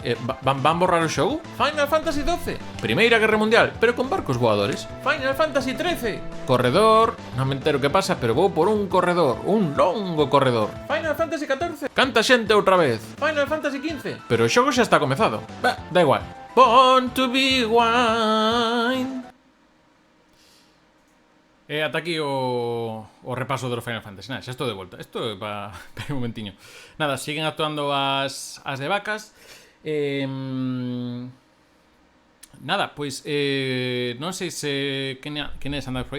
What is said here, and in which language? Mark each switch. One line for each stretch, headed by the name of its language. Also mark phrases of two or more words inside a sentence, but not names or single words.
Galician: Van borrar o xogo? Final Fantasy 12. Primeira Guerra Mundial, pero con barcos voadores. Final Fantasy 13. Corredor. Non me entero que pasa, pero vou por un corredor. Un longo corredor. Final Fantasy 14. Canta xente outra vez. Final Fantasy 15. Pero o xogo xa está comezado. Da igual.
English: Born to be wine.
Galician: E ata aquí o repaso do Final Fantasy. Nada, xa estou de volta. Isto é para un momentiño. Nada, siguen actuando as de vacas. Nada, pois non sei se quenes andan por aí.